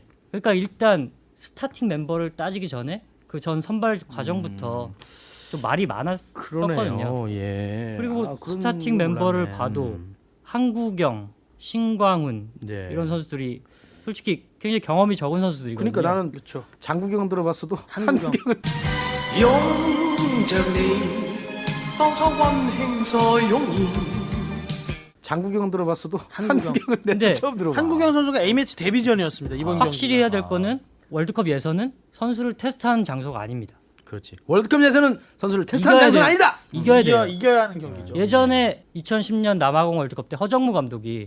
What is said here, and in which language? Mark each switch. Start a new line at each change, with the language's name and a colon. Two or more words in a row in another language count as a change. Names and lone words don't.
Korean: 그러니까 일단 스타팅 멤버를 따지기 전에 그 전 선발 과정부터 좀 말이 많았었거든요. 그러네요. 예. 그리고 그런 스타팅 걸 멤버를 몰랐네. 봐도 한국영, 신광훈 네. 이런 선수들이 솔직히 굉장히 경험이 적은 선수들이거든요. 그러니까 나는 그렇죠. 장국영 들어봤어도 한국영. 한국영은
Cantonese: 擁着你，當初溫馨再湧現。
Korean: 장국영 들어봤어도 한국영. 한국영은 근데 내가 처음 들어봐. 한국영 선수가 A매치 데뷔전이었습니다. 이번 경기. 확실히 해야 될 거는 월드컵 예선은 선수를 테스트하는 장소가 아닙니다. 그렇지. 월드컵 예선은 선수를 테스트하는 이겨야 장소는 돼요. 아니다. 이겨야 돼요. 이겨야 하는 경기죠. 예전에 2010년 남아공 월드컵 때 허정무 감독이